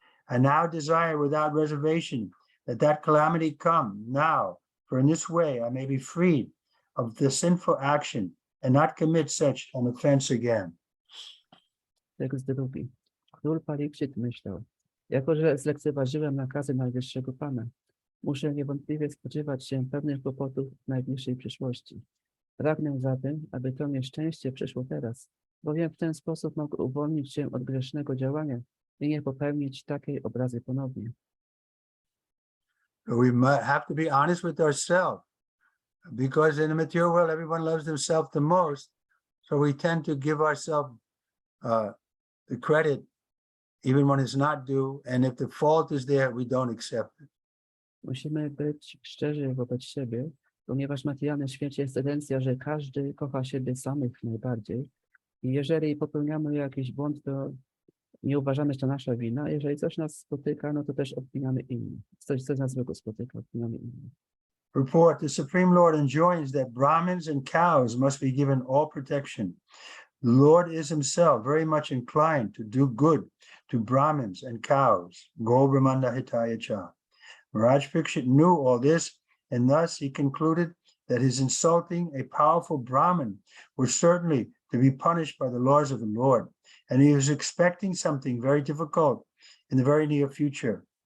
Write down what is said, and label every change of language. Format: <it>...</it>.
<en>I now desire without reservation that calamity come now, for in this way I may be freed of the sinful action and not commit such an offense again.</en> <pl>Tekst drugi. Król Pariksit myślał, jako że zlekceważyłem nakazy Najwyższego Pana, muszę niewątpliwie spodziewać się pewnych kłopotów w najbliższej przyszłości. Pragnę zatem, aby to nieszczęście przyszło teraz, bowiem w ten sposób mogę uwolnić się od grzesznego działania i nie popełnić takiej obrazy ponownie.</pl> <en>We might have to be honest with ourselves, because in the material world, everyone loves themselves the most. So we tend to give ourselves the credit, even when it's not due. And if the fault is there, we don't accept it.</en> <pl>Musimy być szczerzy wobec siebie, ponieważ w materialnym świecie jest tendencja, że każdy kocha siebie samych najbardziej. I jeżeli popełniamy jakiś błąd, to nie uważamy, że to nasza wina. Jeżeli coś nas spotyka, no to też obwiniamy innych. Coś nas złego spotyka, obwiniamy innych.</pl> <en>Report, the Supreme Lord enjoins that Brahmins and cows must be given all protection. The Lord is himself very much inclined to do good to Brahmins and cows.</en> <sa>Go Brahmanda Hitaya Cha.</sa> <en>Maharaj Pariksit knew all this, and thus he concluded that his insulting a powerful Brahmin was certainly to be punished by the laws of the Lord, and he was expecting something very difficult in the very near future.</en>